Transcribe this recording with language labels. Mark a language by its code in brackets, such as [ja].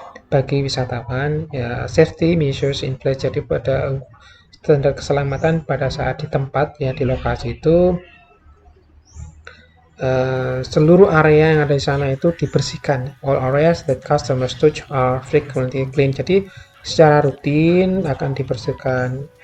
[id] bagi wisatawan, ya [en] safety measures in place. [id] Jadi pada standar keselamatan pada saat di tempat ya di lokasi itu seluruh area yang ada di sana itu dibersihkan. [en] All areas that customers touch are frequently clean. [id] Jadi secara rutin akan dibersihkan.